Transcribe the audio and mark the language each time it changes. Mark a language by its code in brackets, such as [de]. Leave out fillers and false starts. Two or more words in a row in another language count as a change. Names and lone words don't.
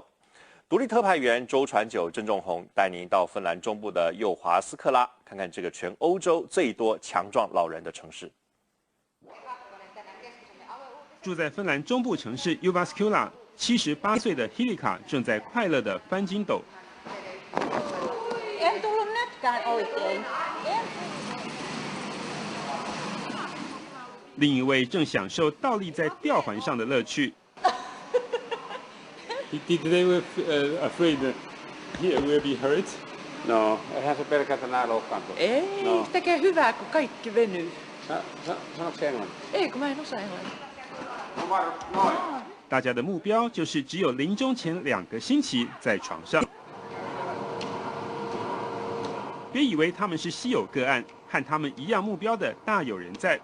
[zh] 独立特派员周传久、郑仲宏带您到芬兰中部的幼华斯克拉，看看这个全欧洲最多强壮老人的城市。住在芬兰中部城市 Jyväskylä 78岁的 Hilika 正在快乐地翻筋斗。 [fi] En tullut nytkään oikein. [zh] 另一位正享受倒立在吊环上的乐趣。 [en] Did they were afraid that he will be hurt? [fi] No, eihän se pelkästään nää loukkaantua. Ei, No. tekee hyvää, kun kaikki venyy. Sanoiko se englantia? Ei, kun mä en osaa englantia. [zh] 大家的目标就是只有临终前2个星期在床上。别以为他们是稀有个案，和他们一样目标的大有人在。